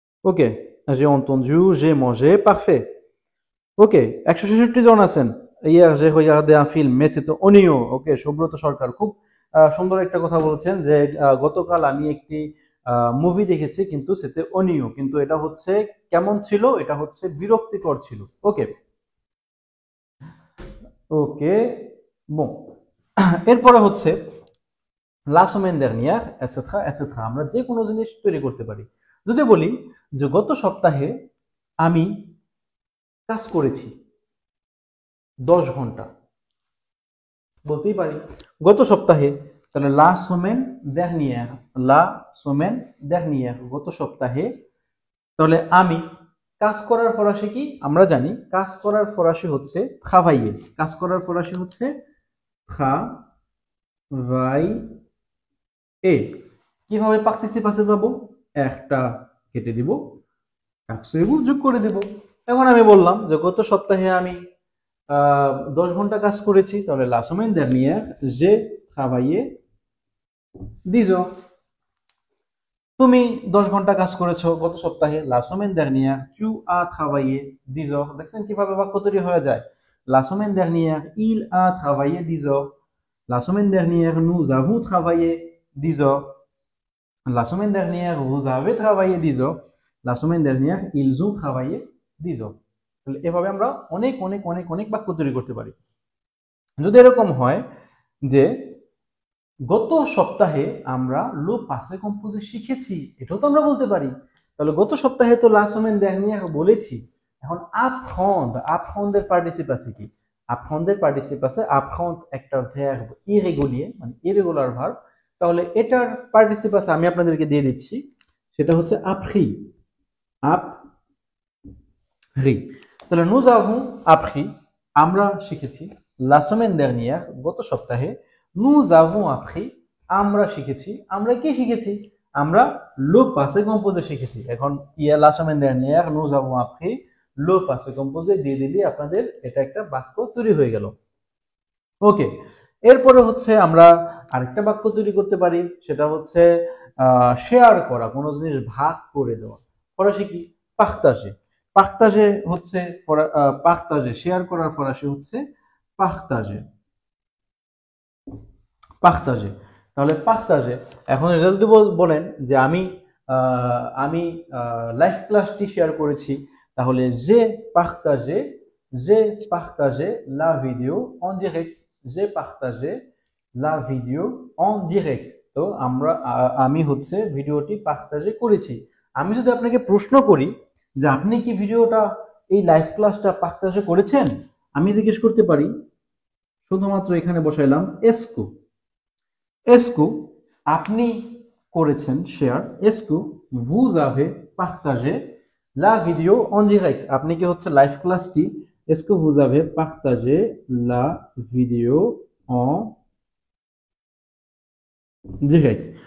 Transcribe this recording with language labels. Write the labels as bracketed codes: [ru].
[fr] ওকে, j'ai entendu, j'ai mangé, parfait। ওকে, [bn] 166 জন আছেন। [fr] ইয়ার যে regardé un film mais c'est অনিও। [bn] ওকে, সুব্রত সরকার খুব সুন্দর একটা কথা বলছেন যে গতকাল আমি একটি মুভি দেখেছি কিন্তু সেতে অনিও, কিন্তু এটা হচ্ছে কেমন ছিল? এটা হচ্ছে বিরক্তিকর ছিল। ওকে ওকে, bon। এরপরে হচ্ছে [fr] la semaine dernière, etc etc। [bn] আমরা যে কোনো জিনিস তৈরি করতে পারি। যদি বলি যে গত সপ্তাহে আমি কাজ করেছি 10 ঘন্টা, বলতেই পারি গত সপ্তাহে। তাহলে [fr] লা সোমেন dernière, [bn] লা সোমেন dernière, গত সপ্তাহে। তাহলে আমি কাজ করার ফরাসি কি? আমরা জানি কাজ করার ফরাসি হচ্ছে travailler। কাজ করার ফরাসি হচ্ছে travailler। কিভাবে পার্টিসিপাসে পাবো? একটা কেটে দিব, টাক্সেবল যোগ করে দিব। এখন আমি বললাম যে গত সপ্তাহে আমি 10 ঘন্টা কাজ করেছি, তাহলে [fr] la semaine dernière j'ai travaillé 10 heures। [bn] তুমি 10 ঘন্টা কাজ করেছো গত সপ্তাহে, [fr] la semaine dernière tu as travaillé 10 heures। [bn] দেখছেন কিভাবে বাক্য তৈরি হয়ে যায়? [fr] La semaine dernière il a travaillé 10 heures। La semaine dernière nous avons travaillé 10 heures। La semaine dernière vous avez travaillé 10 heures। La semaine dernière ils ont travaillé 10 heures। [bn] তাহলে এভাবে আমরা অনেক অনেক অনেক অনেক বাক্য তৈরি করতে পারি। যদি এরকম হয় যে গত সপ্তাহে আমরা লো পাসে কম্পোজে শিখেছি, এটাও তো আমরা বলতে পারি। তাহলে গত সপ্তাহে তো [fr] লা সোমেন dernière [bn] বলেছি। এখন apprendre, apprendre এর পার্টিসিপ আছে কি? apprendre এর পার্টিসিপ আছে apprendre একটা ভার্ব ইরেগুলিয়ার, মানে ইরেগুলার ভার্ব। তাহলে এটার পার্টিসিপ আছে, আমি আপনাদেরকে দিয়ে দিচ্ছি, সেটা হচ্ছে appris, appris। তাহলে [fr] nous avons appris, [bn] আমরা শিখেছি। [fr] la semaine dernière, [bn] গত সপ্তাহে। [fr] nous avons appris, [bn] আমরা শিখেছি। আমরা কি শিখেছি? [fr] আমরা le passé composé শিখেছি। [bn] এখন [fr] la semaine dernière nous avons appris le passé composé [bn] দিয়ে দিলে আপনাদের এটা একটা বাক্য তৈরি হয়ে গেল। ওকে, এরপরে হচ্ছে আমরা আরেকটা বাক্য তৈরি করতে পারি, সেটা হচ্ছে শেয়ার করা, কোনো জিনিস ভাগ করে দেওয়া। ফরাসি কি? পার্তাজে। পার্তাজে হচ্ছে পার্তাজে, শেয়ার করার ফরাসি হচ্ছে পার্তাজে, পার্তাজে। তাহলে পার্তাজে। এখন এটা যদি বলেন যে আমি লাইভ ক্লাসটি শেয়ার করেছি, তাহলে [fr] j'ai partagé la vidéo en direct, j'ai partagé la vidéo en direct। [bn] তো আমি হচ্ছে ভিডিওটি পার্তাজে করেছি। আমি যদি আপনাকে প্রশ্ন করি যে আপনি কি ভিডিওটা, এই লাইভ ক্লাসটা পার্তাজে করেছেন, আমি জিজ্ঞেস করতে পারি, শুধুমাত্র এখানে বসাইলাম এসকু, এসকু আপনি করেছেন share, এসকু [fr] vous avez partagé la vidéo en direct, [bn] আপনি কি হচ্ছে লাইভ ক্লাসটি, এসকু vous avez partagé la vidéo en direct।